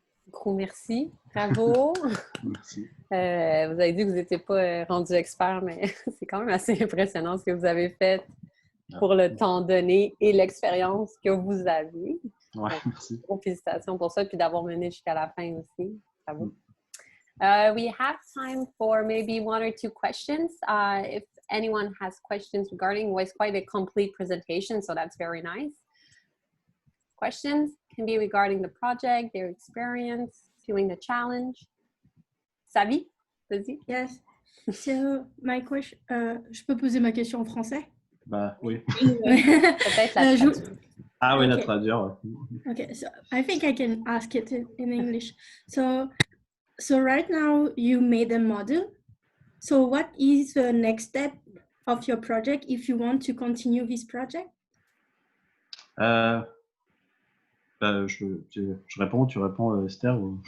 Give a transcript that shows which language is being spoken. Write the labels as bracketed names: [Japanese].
[French] Gros merci. Bravo. Merci. Vous avez dit que vous n'étiez pas rendu expert, mais c'est quand même assez impressionnant ce que vous avez fait pour le temps donné et l'expérience que vous avez. Ouais, donc, merci. Félicitations pour ça, puis d'avoir mené jusqu'à la fin aussi. Bravo. [English] We have time for maybe 1 or 2 questions. If anyone has questions regarding, was quite a complete presentation, so that's very nice. Questions can be regarding the project, their experience, feeling the challenge. [French] Savi, vas-y. [English] Yes. So my question, [French] je peux poser ma question en français? Bah oui. Peut-être la traduire. Ah oui, [English] okay. [French] La traduire. Ouais. [English] Okay, so I think I can ask it in English. So right now you made a model. So what is the next step of your project if you want to continue this project? [French] Je réponds, tu réponds, Esther ou...